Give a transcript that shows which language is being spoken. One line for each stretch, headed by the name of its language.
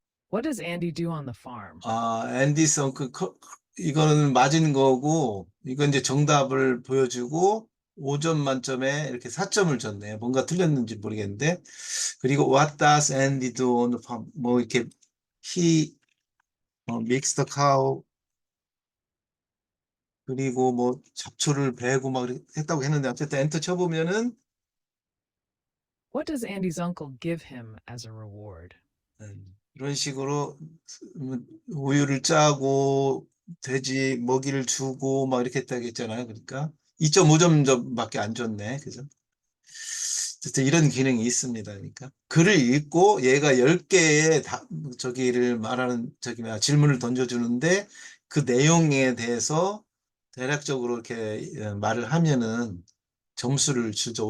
English: What does Andy do on the farm?
Korean: 앤디스 uncle 이거는 맞은 거고 이건 이제 정답을 보여주고 5점 만점에 이렇게 4점을 줬네. 뭔가 틀렸는지 모르겠는데 그리고
English: what does Andy do on the farm?
Korean: 뭐 이렇게
English: he mixed the cow
Korean: 그리고 뭐 잡초를 베고 막 했다고 했는데 어쨌든 엔터 쳐보면은
English: What does Andy's uncle give him as a reward?
Korean: 이런 식으로 우유를 짜고 돼지 먹이를 주고 막 이렇게 했다고 했잖아요. 그러니까 2.5점밖에 안 줬네. 그죠? 어쨌든 이런 기능이 있습니다. 그러니까 글을 읽고 얘가 10개의 저기를 말하는 저기 뭐야 질문을 던져주는데 그 내용에 대해서 대략적으로 이렇게 말을 하면은 점수를 주죠.